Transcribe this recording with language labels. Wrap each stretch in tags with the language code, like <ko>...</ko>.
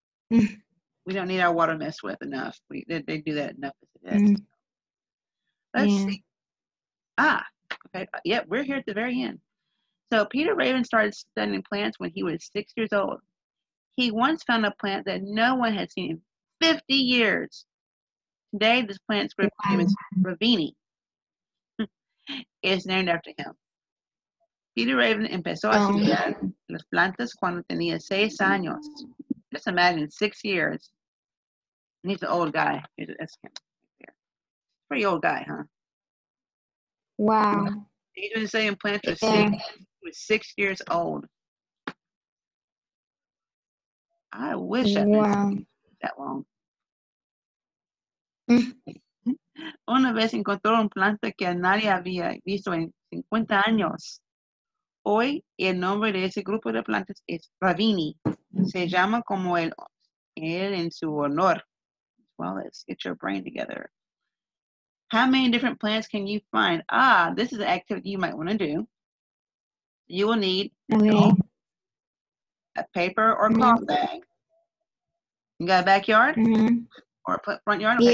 <en>We don't need our water messed with enough. They do that enough as it is. Let's see. Okay. Yep, we're here at the very end. So Peter Raven started studying plants when he was 6 years old. He once found a plant that no one had seen in 50 years. Today, this plant's group name is Ravini. It's named after him.</en> <es>Peter Raven empezó a estudiar las plantas cuando tenía 6 años.</es> <en>Just imagine, 6 years. And he's an old guy. That's him. Pretty old guy, huh? Wow. He's been studying plants for 6 years. He was 6 years old. I wish I'd been studying that long.</en> <es>Una vez encontró una planta que nadie había visto en 50 años. Hoy el nombre de ese grupo de plantas es Ravini. Se llama como él en su honor.</es> <en>Well, let's get your brain together. How many different plants can you find? This is an activity you might want to do. You will need a paper or cloth bag. You got a backyard? Or a front yard? Okay,</en>